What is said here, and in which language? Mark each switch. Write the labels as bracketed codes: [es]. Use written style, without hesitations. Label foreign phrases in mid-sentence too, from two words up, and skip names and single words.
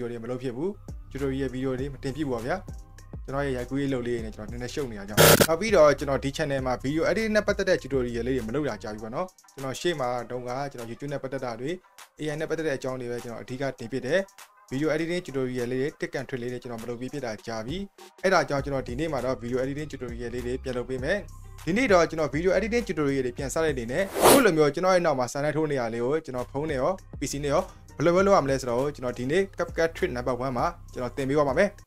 [my] တွေမလုပ်ဖြစ်ဘူး [en] tutorial video [my] တွေမတင်ပြဘူးပါဗျာကျွန်တော်ရဲ့ရိုက်ကူးရေးလုပ်လေးတွေနဲ့ကျွန်တော်နည်းနည်းရှုပ်နေတာကြောင့်နောက်ပြီးတော့ကျွန်တော်ဒီ channel မှာ [en] video editing [my] နဲ့ပတ်သက်တဲ့ tutorial လေးတွေ မလုပ်တာကြာပြီပေါ့နော်ကျွန်တော်ရှေ့မှာတုန်းကကျွန်တော် YouTube နဲ့ပတ်သက်တာတွေ AI နဲ့ပတ်သက်တဲ့အကြောင်းတွေပဲကျွန်တော်အဓိကတင်ပြတယ် [en] video editing tutorial [my] လေးတွေ [en] tick and trick [my] လေးတွေကျွန်တော်မလုပ်ပြီးဖြစ်တာကြာပြီအဲ့ဒါကြောင့်ကျွန်တော်ဒီနေ့မှာတော့ [en] video editing tutorial [my] လေးတွေပြန်လုပ်ပေးမယ်ဒီနေ့တော့ကျွန်တော် [en] video editing tutorial [my] တွေပြန်စတဲ့အနေနဲ့အခုလိုမျိုးကျွန်တော်ရဲ့နောက်မှာစာနဲ့ထိုးနေရလေးကိုကျွန်တော်ဖုန်းနဲ့ရော PC နဲ့ရောဘယ်လိုလုပ်ရမလဲဆိုတော့ကျွန်တော်ဒီနေ့ [en] CapCut trick number 1 [my] မှာကျွန်တော်သင်ပေးပါမယ်